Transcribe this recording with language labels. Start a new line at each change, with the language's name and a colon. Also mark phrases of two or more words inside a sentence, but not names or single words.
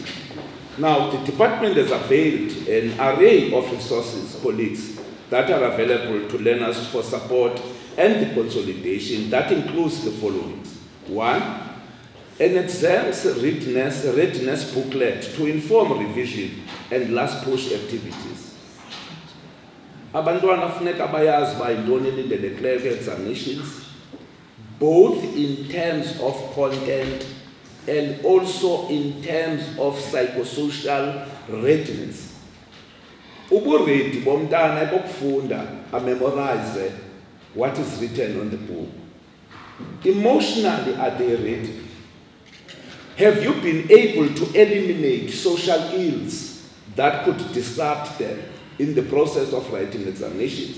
English: Now, the department has availed an array of resources, colleagues, that are available to learners for support and the consolidation. That includes the following. One, an exams readiness booklet to inform revision and last push activities.
Xhosa: Abantwana funeka bayazi ba yintoni elindelekileyo
English: examinations, both in terms of content and also in terms of psychosocial readiness.
Xhosa: Uburedi bomntana bokufunda
English: memorize what is written on the book. Emotionally, are they ready? Have you been able to eliminate social ills that could disrupt them in the process of writing examinations?